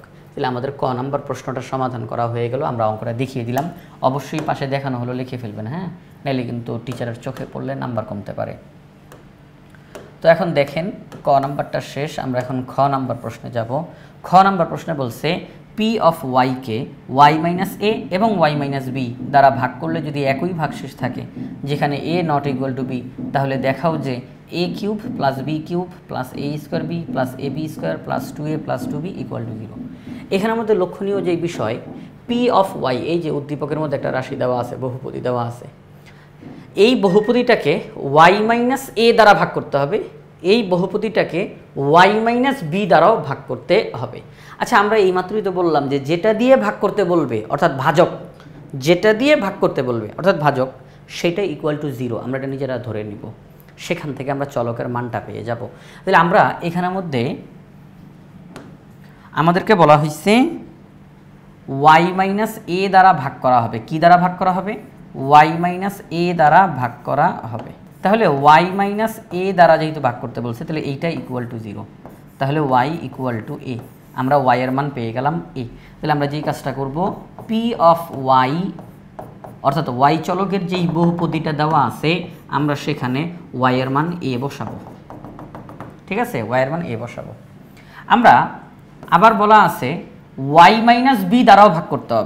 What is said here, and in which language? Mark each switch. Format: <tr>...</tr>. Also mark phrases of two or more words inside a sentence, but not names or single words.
<bn>তাহলে আমাদের ক নাম্বার প্রশ্নটা সমাধান করা হয়ে গেল। আমরা অঙ্কটা দেখিয়ে দিলাম, অবশ্যই পাশে দেখানো হলো লিখে ফেলবেন, হ্যাঁ, নাইলে কিন্তু টিচারের চোখে পড়লে নাম্বার কমতে পারে। তো এখন দেখেন ক নাম্বারটা শেষ, আমরা এখন খ নাম্বার প্রশ্নে যাব। খ নাম্বার প্রশ্নে বলছে</bn> <en>P of Y</en> <bn>y - a এবং y - b দ্বারা ভাগ করলে যদি একই ভাগশেষ থাকে যেখানে a ≠ b, তাহলে দেখাও যে a³ + b³ + a² b + ab² + 2a + 2b = 0। এখানে আমাদের লক্ষণীয় যে বিষয়</bn> <en>P of Y,</en> <bn>এই যে উদ্দীপকের মধ্যে একটা রাশি দেওয়া আছে, বহুপদী দেওয়া আছে, এই বহুপদীটাকে y - a দ্বারা ভাগ করতে হবে, এই বহুপদীটাকে y - b দ্বারাও ভাগ করতে হবে। আচ্ছা, আমরা এইমাত্রই তো বললাম যে যেটা দিয়ে ভাগ করতে বলবে অর্থাৎ ভাজক, যেটা দিয়ে ভাগ করতে বলবে অর্থাৎ ভাজক সেটা = 0, আমরা এটা নিজেরা ধরে নিব, সেখান থেকে আমরা চলকের মানটা পেয়ে যাব। তাহলে আমরা এখানের মধ্যে আমাদেরকে বলা হয়েছে y - a দ্বারা ভাগ করা হবে। কি দ্বারা ভাগ করা হবে? y - a দ্বারা ভাগ করা হবে। তাহলে y - a দ্বারা যেহেতু ভাগ করতে বলছে, তাহলে এইটা = 0, তাহলে y = a, আমরা y এর মান পেয়ে গেলাম a। তাহলে আমরা যেই কাজটা করব,</bn> <en>P of y</en> <bn>অর্থাৎ y চলকের যেই বহুপদীটা দেওয়া আছে আমরা সেখানে y এর মান a বসাবো। ঠিক আছে, y এর মান a বসাবো। আমরা আবার বলা আছে y - b দ্বারাও ভাগ করতে হবে।</bn>